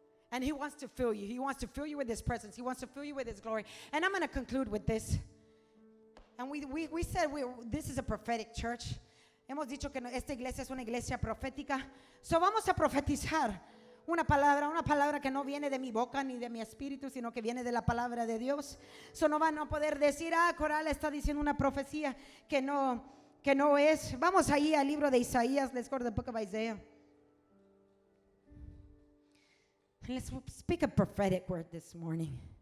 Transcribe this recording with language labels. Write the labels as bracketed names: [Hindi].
[English] And He wants to fill you. He wants to fill you with His presence. He wants to fill you with His glory. And I'm going to conclude with this. And we said this is a prophetic church. [Spanish] Hemos dicho que esta iglesia es una iglesia profética. So vamos a profetizar. Una palabra que no viene de mi boca ni de mi espíritu, sino que viene de la palabra de Dios. So no van a poder decir, Coral está diciendo una profecía que no es. Vamos ahí al libro de Isaías. [English] Let's go to the book of Isaiah. Let's speak a prophetic word this morning.